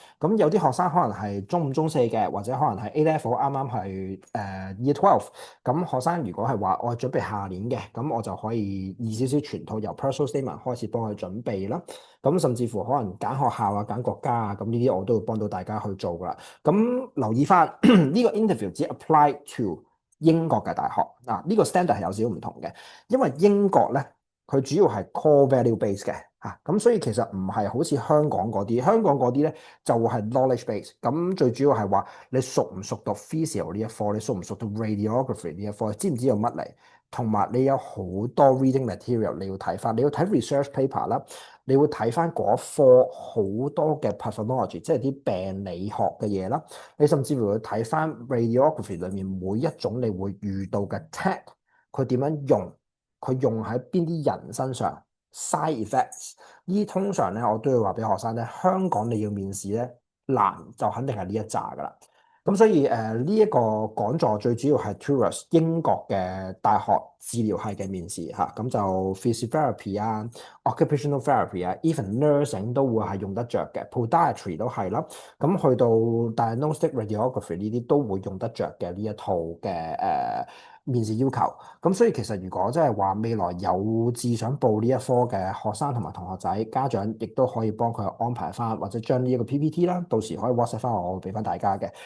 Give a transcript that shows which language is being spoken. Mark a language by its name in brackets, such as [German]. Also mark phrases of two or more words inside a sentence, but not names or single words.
[Cantonese] 咁有啲學生可能係中5、中4嘅，或者可能係 [English] A level [Cantonese] 啱啱係Year 12。咁學生如果係話我準備下年嘅，咁我就可以易少少全套由 [English] personal statement [Cantonese] 開始幫佢準備啦。咁甚至乎可能揀學校啊、揀國家啊，咁呢啲我都會幫到大家去做噶啦。咁留意翻呢個 interview 只 [English] apply to [Cantonese] 英國嘅大學嗱，呢個 standard 係有少少唔同嘅，因為英國咧佢主要係 [English] core value base [Cantonese] 嘅， 嚇，咁所以其實唔係好似香港嗰啲，香港嗰啲咧就係 [English] knowledge base。 [Cantonese] 咁最主要係話你熟唔熟讀 physio 呢一科，你熟唔熟讀 radiography 呢一科，知唔知有乜嚟？同埋你有好多 [English] reading material [Cantonese] 你要睇翻，你要睇 [English] research paper [Cantonese] 啦，你會睇翻嗰一科好多嘅 pathology，即係啲病理學嘅嘢啦。你甚至乎會睇翻 radiography 裏面每一種你會遇到嘅 tech，佢點樣用，佢用喺邊啲人身上。 [English] side effects [Cantonese] 呢啲通常咧，我都要話俾學生咧，香港你要面試咧難就肯定係呢一紮噶啦。咁所以呢一個講座最主要係 tourist 英國嘅大學治療系嘅面試嚇，咁就 physiotherapy 啊、 [English] occupational therapy [Cantonese] 啊、 [English] even nursing [Cantonese] 都會係用得着嘅，podiatry 都係啦。咁去到 [English] diagnostic radiography [Cantonese] 呢啲都會用得着嘅呢一套嘅面試要求。咁所以其實如果即係話未來有志想報呢一科嘅學生同埋同學仔，家長亦都可以幫佢安排翻，或者將呢一個 PPT 啦，到時可以 WhatsApp 翻我，俾翻大家嘅。